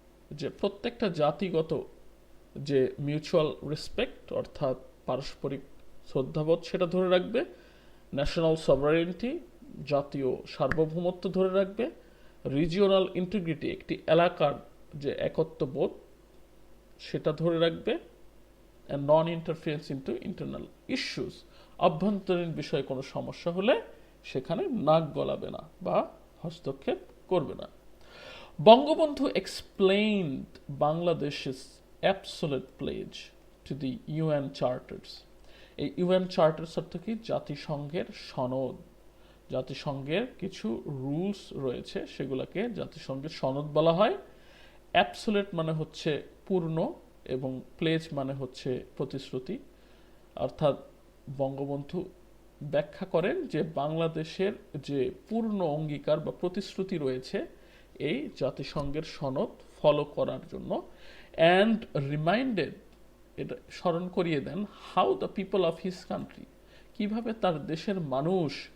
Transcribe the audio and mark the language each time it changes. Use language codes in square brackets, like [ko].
[bn] যে প্রত্যেকটা জাতিগত যে [en] mutual respect [bn] অর্থাৎ পারস্পরিক শ্রদ্ধাবোধ সেটা ধরে রাখবে, [en] national sovereignty [bn] জাতীয় সার্বভৌমত্ব ধরে রাখবে, [en] regional integrity [bn] একটি এলাকার যে একত্ববোধ সেটা ধরে রাখবে, [en] and non interference into internal issues, [bn] আভ্যন্তরীণ বিষয়ে কোনো সমস্যা হলে সেখানে নাক গলাবে না বা হস্তক্ষেপ করবে না। [en] Bangabandhu explained Bangladesh's absolute pledge to the UN Charters. [bn] এই ইউএন চার্টার্স অর্থ কি? জাতিসংঘের সনদ। জাতিসংঘের কিছু রুলস রয়েছে, সেগুলোকে জাতিসংঘের সনদ বলা হয়। অ্যাবসোলিউট মানে হচ্ছে পূর্ণ এবং প্লেজ মানে হচ্ছে প্রতিশ্রুতি। অর্থাৎ বঙ্গবন্ধু ব্যাখ্যা করেন যে বাংলাদেশের যে পূর্ণ অঙ্গীকার বা প্রতিশ্রুতি রয়েছে এই জাতিসংঘের সনদ ফলো করার জন্য, [en] and reminded, [bn] এটা স্মরণ করিয়ে দেন, [en] how the people of his country, [bn] কিভাবে তার দেশের মানুষ